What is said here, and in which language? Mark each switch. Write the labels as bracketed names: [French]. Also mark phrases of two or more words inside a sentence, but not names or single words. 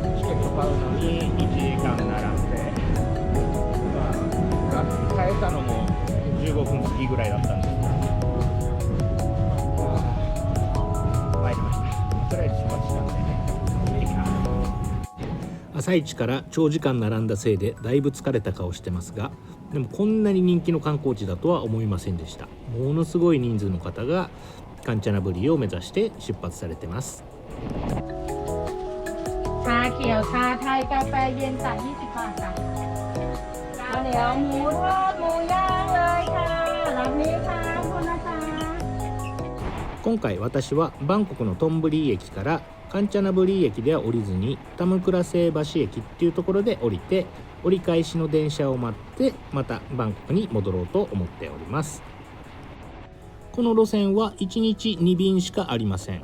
[Japanese] チケット買うのに1時間並んで、変えたのも15分過ぎぐらいだったんですけど、参りました。とりあえず出発したんでね。朝一から長時間並んだせいでだいぶ疲れた顔してますが、でもこんなに人気の観光地だとは思いませんでした。ものすごい人数の方がカンチャナブリーを目指して出発されてます。 [Thai] ชาเขียวชาไทยกาแฟเย็นจ่าย20 บาทจ้ะข้าวเหนียวหมูทอดหมูย่างเลยค่ะรับนี้ค่ะขอบคุณนะคะ。 [Japanese] 今回私はバンコクのトンブリー駅からカンチャナブリー駅では降りずにタムクラセイ橋駅っていうところで降りて、折り返しの電車を待ってまたバンコクに戻ろうと思っております。この路線は1日2便しかありません。